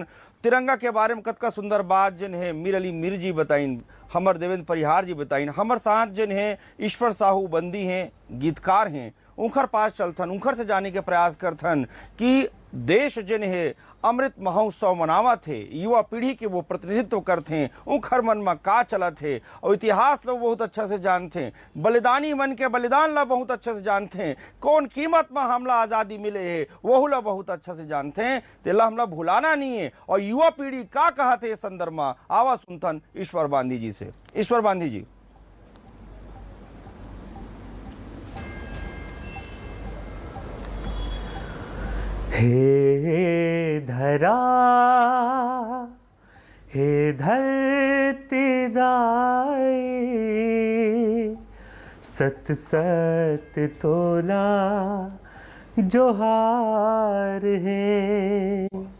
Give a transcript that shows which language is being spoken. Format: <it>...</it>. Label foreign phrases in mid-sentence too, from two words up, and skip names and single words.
<hne>तिरंगा के बारे में कतका सुंदर बात जन है मीर अली मीर जी बताइन, हमर देवेंद्र परिहार जी बताइन, हमर साथ जन है ईश्वर साहू बंदी हैं, गीतकार हैं, उनखर पास चलथन, उनखर से जाने के प्रयास करथन कि देश जन है अमृत महोत्सव मनावत है, युवा पीढ़ी के वो प्रतिनिधित्व करते, उनखर मन में का चलत है और इतिहास लोग बहुत अच्छा से जानते, बलिदानी मन के बलिदान ला बहुत अच्छे से जानते, कौन कीमत में हमला आज़ादी मिले है वह ला बहुत अच्छा से जानते हैं। तेला हमला भुलाना नहीं है। और युवा पीढ़ी का कहते इस संदर्भ में आवा सुनथन ईश्वर बांधी जी से। ईश्वर बांधी जी। हे धरा, हे धरती दाई, सत सत तोला जोहार है।</hne>